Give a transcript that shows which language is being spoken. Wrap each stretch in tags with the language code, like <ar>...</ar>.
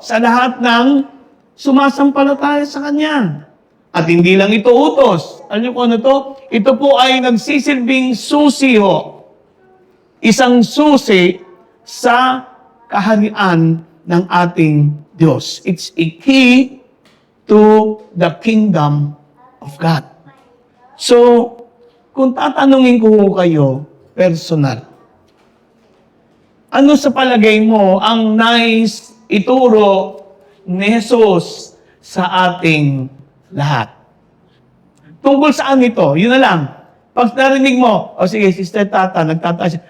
<tl>Sa lahat ng sumasampalataya sa Kanya. At hindi lang ito utos. Alam niyo kung ano to? Ito po ay nagsisilbing susi ho. Isang susi sa kaharian ng ating Diyos.</tl> <en>It's a key to the kingdom of God.</en> <tl>So, kung tatanungin ko kayo, personal, ano sa palagay mo ang nais ituro ni Jesus sa ating lahat? Tungkol saan ito? Yun na lang. Pag narinig mo, sige, Sister Tata, nagtataas siya.</tl>